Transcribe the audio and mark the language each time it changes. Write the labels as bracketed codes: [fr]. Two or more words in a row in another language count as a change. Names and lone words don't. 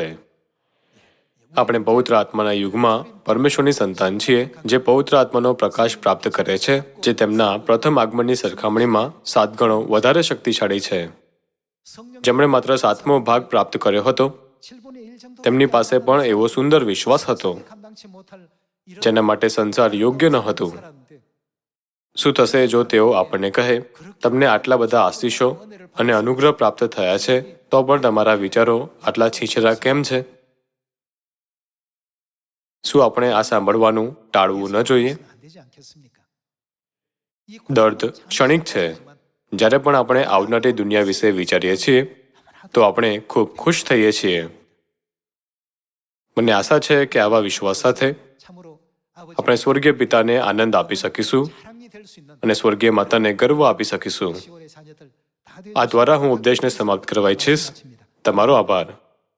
[gu] આપણે પવિત્ર આત્માના યુગમાં પરમેશ્વરની સંતાન છીએ, જે પવિત્ર આત્માનો પ્રકાશ પ્રાપ્ત કરે છે, જે તેમના પ્રથમ આગમનની સરખામણીમાં 7 ગણો વધારે શક્તિશાળી છે. [ko] 성령 [gu] જેમણે માત્ર 7મો ભાગ પ્રાપ્ત કર્યો હતો [ko] 7분의 1 정도 [gu] તેમની પાસે પણ એવો સુંદર વિશ્વાસ હતો [ko] 감당치 못할 이런 [gu] જેના માટે સંસાર યોગ્ય ન હતું. [ko] 살았는데 [gu] શું થશે જો તેઓ આપણને કહે, તમને આટલા બધા આશીષો અને અનુગ્રહ પ્રાપ્ત થયા છે તો પણ તમારા વિચારો આટલા છીછરા કેમ છે? શું આપણે આ સાંભળવાનું ટાળવું ન જોઈએ? [ko] 안 되지 않겠습니까? 이 [gu] દર્દ ક્ષણિક છે. જ્યારે પણ આપણે આવનારી દુનિયા વિશે વિચારીએ છીએ તો આપણે ખૂબ ખુશ થઈએ છીએ. મને આશા છે કે આવા વિશ્વાસ સાથે [ko] 참으로 아버지 [gu] આપણે સ્વર્ગીય પિતાને આનંદ આપી શકીશું [ko] 사랑이 될 수 있는 [gu] અને સ્વર્ગીય માતાને ગર્વ આપી શકીશું. [ko] 10월의 자녀들 다 [gu] આ દ્વારા હું ઉપદેશને સમાપ્ત કરવા ઈચ્છીશ. તમારો આભાર.